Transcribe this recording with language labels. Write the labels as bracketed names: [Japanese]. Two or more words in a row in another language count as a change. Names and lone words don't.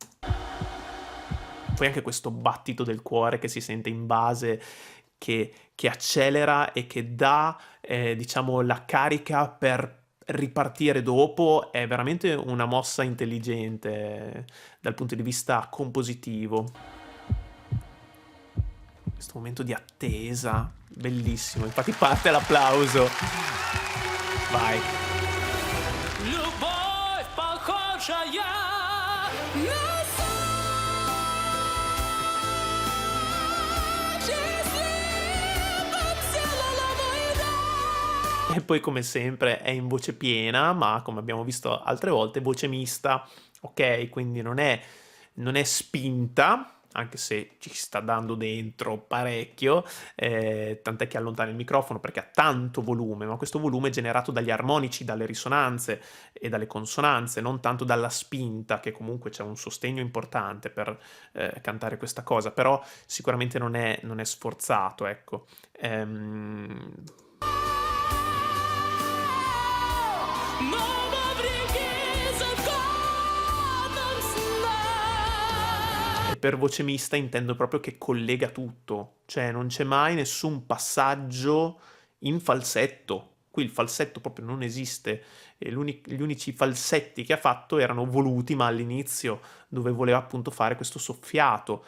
[Italian] Poi anche questo battito del cuore che si sente in base, che accelera e che dà, diciamo, la carica per ripartire dopo, è veramente una mossa intelligente dal punto di vista compositivo. Questo momento di attesa, bellissimo, infatti parte l'applauso. Vai. [Russian] Любовь похожая на [Italian] E poi come sempre è in voce piena, ma come abbiamo visto altre volte, voce mista, ok? Quindi non è spinta, anche se ci sta dando dentro parecchio, tant'è che allontana il microfono perché ha tanto volume, ma questo volume è generato dagli armonici, dalle risonanze e dalle consonanze, non tanto dalla spinta, che comunque c'è un sostegno importante per cantare questa cosa, però sicuramente non è sforzato, ecco. [Russian] Мама, бреги закатом сна. [Italian] E per voce mista intendo proprio che collega tutto, cioè non c'è mai nessun passaggio in falsetto. Qui il falsetto proprio non esiste, e gli unici falsetti che ha fatto erano voluti, ma all'inizio, dove voleva appunto fare questo soffiato.